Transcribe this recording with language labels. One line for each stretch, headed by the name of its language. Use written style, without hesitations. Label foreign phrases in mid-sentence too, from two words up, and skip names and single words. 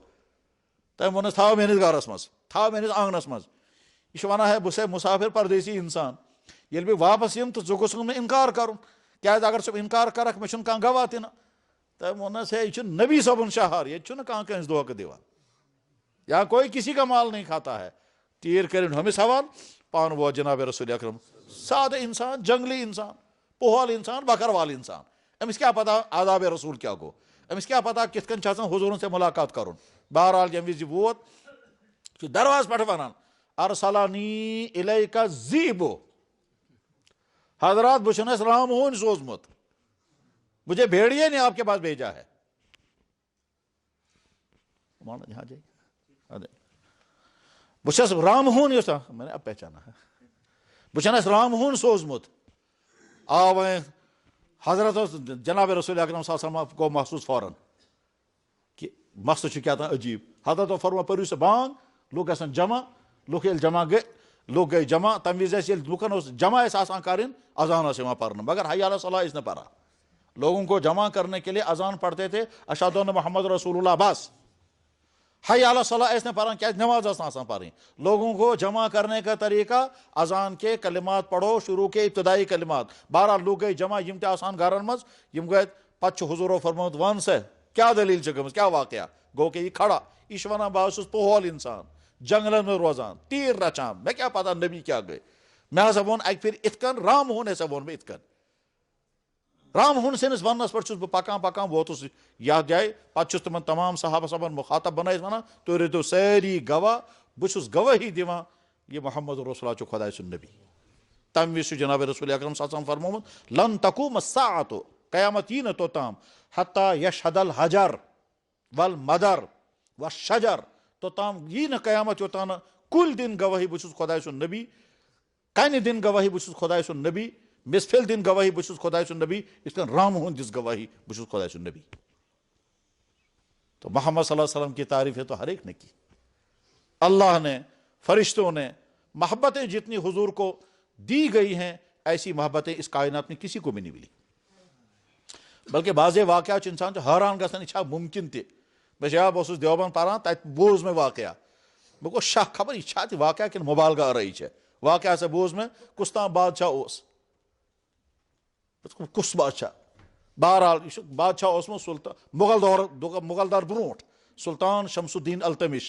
Kashmiri: تٔمۍ ووٚنُس تھاو میٲنِس گرس منٛز، تھاو میٲنِس آنگنس منٛز. یہِ چھُ ونان ہے بہٕ چھُسے مُسافر پردیسی اِنسان، ییٚلہِ بہٕ واپس یِمہٕ تہٕ ژٕ گوٚژھُکھ نہٕ اِنکار کرُن، کیازِ اگر ژٕ اِنکار کرکھ مےٚ چھُنہٕ کانٛہہ گواہ تہِ نہٕ. تٔمۍ ووٚننس ہے یہِ چھُ نبی صٲبُن شہر، ییٚتہِ چھُنہٕ کانٛہہ کٲنٛسہِ دھوکہٕ دِوان،
Urdu: یا کوئی کسی کا مال نہیں کھاتا ہے.
Kashmiri: تیٖر کٔرِنۍ ہُمِس حوال، پانہٕ ووت جناب رسول اکرم، سادٕ انسان، جنگلی انسان، پوہل انسان، بکروال انسان. أمِس کیٛاہ پتہ آداب رسول کیٛاہ گوٚو، أمِس کیٛاہ پتہ کِتھ کٔنۍ چھِ آسان حضوٗرن سۭتۍ مُلاقات کرُن. بہرحال ییٚمہِ وِزِ ووت چھُ درواز پٮ۪ٹھ ونان
Arabic: ارسلانی الیکا ذیبو،
Kashmiri: حضرات بہٕ چھُنس رام ہوٗنۍ سوٗزمُت،
Urdu: مجھے بھیڑیے نے آپ کے پاس بھیجا ہے.
Kashmiri: بہٕ چھس رام ہوٗن یُس
Urdu: میں نے اب پہچانا ہے،
Kashmiri: بہٕ چھُنس رام ہوٗن سوٗزمُت. آو وۄنۍ حضرت اوس جناب رسول اکرم
Arabic: صلی اللہ علیہ وسلم
Kashmiri: گوٚو محسوٗس فوراً کہِ مسلہٕ چھُ کیٛاہ تام عجیٖب. حضرتو فرمو پٔرِو سا بانگ، لُکھ گژھن جمع. لُکھ ییٚلہِ جمع گٔے، لُکھ گٔے جمع، تَمہِ وِزِ ٲسۍ ییٚلہِ لُکن اوس جمع ٲسۍ آسان کَرٕنۍ اذان ٲس یِوان پرنہٕ، مگر
Arabic: حی علی الصلاۃ
Kashmiri: ٲسۍ نہٕ پران.
Urdu: لوگوں کو جمع کرنے کے لیے اذان پڑھتے تھے
Arabic: اشہد ان محمد رسول اللہ
Urdu: بس،
Arabic: حی علی الصلاۃ
Kashmiri: ٲسۍ نہٕ پران کیازِ نماز ٲس نہٕ آسان پرٕنۍ.
Urdu: لوگوں کو جمع کرنے کا طریقہ اذان کے کلمات پڑھو، شروع کے ابتدائی کلمات.
Kashmiri: بہرحال لُکھ گٔے جمع، یِم تہِ آسان گرن منٛز یِم گٔے. پتہٕ چھُ حضوٗرو فرمومُت ون سا کیٛاہ دٔلیٖل چھِ گٔمٕژ، کیٛاہ واقعہ گوٚو کہِ یہِ کھڑا. یہِ چھُ ونان بہٕ حظ چھُس پوہل انسان، جنگلن منٛز روزان، تیٖر رچان، مےٚ کیٛاہ پتہ نبی کیٛاہ گٔے. مےٚ ہسا ووٚن اکہِ پھِرِ یِتھ کٔنۍ، رام ہوٗن ہسا ووٚن مےٚ یِتھ کٔنۍ. رام ہوٗن سٕنٛدِس وننس پٮ۪ٹھ چھُس بہٕ پکان پکان ووتُس یتھ جایہِ. پتہٕ چھُس تِمن تمام صحابہ صٲبن مُخاطب بنٲیِتھ ونان تُہۍ روٗزِو سٲری گواہ، بہٕ چھُس گوٲہی دِوان یہِ محمد رسول اللہ چھُ خۄداے سُنٛد نبی. تمہِ وِزِ چھُ جناب رسول اکرم
Arabic: صلی اللہ علیہ وسلم
Kashmiri: فرمومُت
Arabic: لن تقوم الساعۃ،
Kashmiri: قیامت یی نہٕ توٚتام
Arabic: حتیٰ یشہد الحجر والمدر والشجر،
Kashmiri: توٚتام یی نہٕ قیامت یوٚتام نہٕ کُلۍ دِنۍ گوٲہی بہٕ چھُس خۄداے سُنٛد نبی، کنہِ دِنۍ گوٲہی بہٕ چھُس خۄداے سُنٛد نبی، مِسفِل دِنۍ گوٲہی بہٕ چھُس خۄداے سُنٛد نبی، یِتھ کٔنۍ رام ہوٗن دِژ گوٲہی بہٕ چھُس خۄداے سُنٛد نبی.
Urdu: تو محمد
Arabic: صلی اللہ علیہ وسلم
Urdu: کی تعریفیں تو ہر ایک نے کی. اللہ نے، فرشتوں نے، محبتیں جتنی حضور کو دی گئی ہیں ایسی محبتیں اس کائنات میں کسی کو بھی نہیں ملی.
Kashmiri: بلکہ بعض واقعات چھُ انسان چھُ حٲران گژھان یہِ چھا مُمکِن تہِ. بہٕ بہٕ اوسُس دیوبند پران، تتہِ بوٗز مےٚ واقعہ، مےٚ گوٚو شک خبر یہِ چھا تہِ واقعہ کِنہٕ مُبالغہ آرٲیی چھےٚ. واقعہ ہسا بوٗز مےٚ کُس تام بادشاہ اوس، کُس بادشاہ. بہرحال یہِ چھُ بادشاہ اوسمُت سُلطان مُغل دور برونٛٹھ، سُلطان شمس الدین التمش.